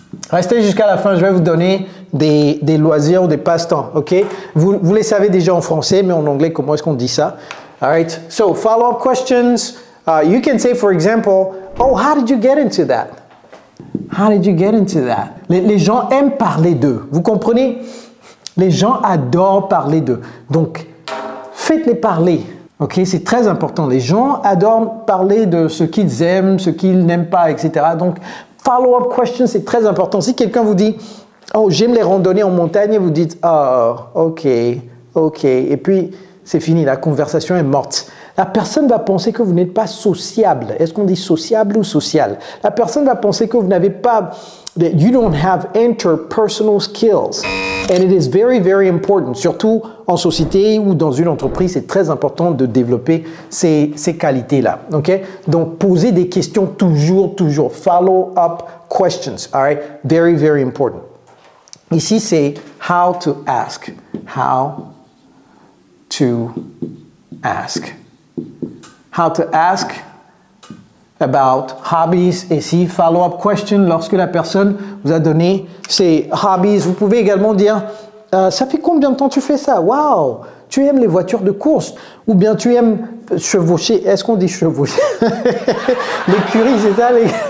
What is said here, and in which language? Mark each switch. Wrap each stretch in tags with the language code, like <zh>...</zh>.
<fr>Restez jusqu'à la fin, je vais vous donner des loisirs ou des passe-temps, ok? Vous les savez déjà en français, mais en anglais, comment est-ce qu'on dit ça?</fr> <en>All right, so follow-up questions. You can say, for example, oh, how did you get into that? How did you get into that?</en> <fr>Les gens aiment parler d'eux, vous comprenez? Les gens adorent parler d'eux. Donc, faites-les parler. Ok, c'est très important. Les gens adorent parler de ce qu'ils aiment, ce qu'ils n'aiment pas, etc. Donc, Follow-up question, c'est très important. Si quelqu'un vous dit, oh, j'aime les randonnées en montagne, et vous dites, oh, ok, ok. Et puis, c'est fini, la conversation est morte. La personne va penser que vous n'êtes pas sociable. Est-ce qu'on dit sociable ou social? La personne va penser que vous n'avez pas, that you don't have interpersonal skills.</fr> <en>And it is very, very important.</en> <fr>Surtout en société ou dans une entreprise, c'est très important de développer ces qualités-là. Okay? Donc, posez des questions toujours.</fr> <en>Follow-up questions. All right? Very, very important. Ici, c'est how to ask. How to ask. How to ask about hobbies.</en> <fr>Et si follow-up question, lorsque la personne vous a donné ses hobbies, vous pouvez également dire ça fait combien de temps tu fais ça? Waouh, tu aimes les voitures de course? Ou bien tu aimes chevaucher? Est-ce qu'on dit chevaucher? L'écurie, c'est ça les...</fr>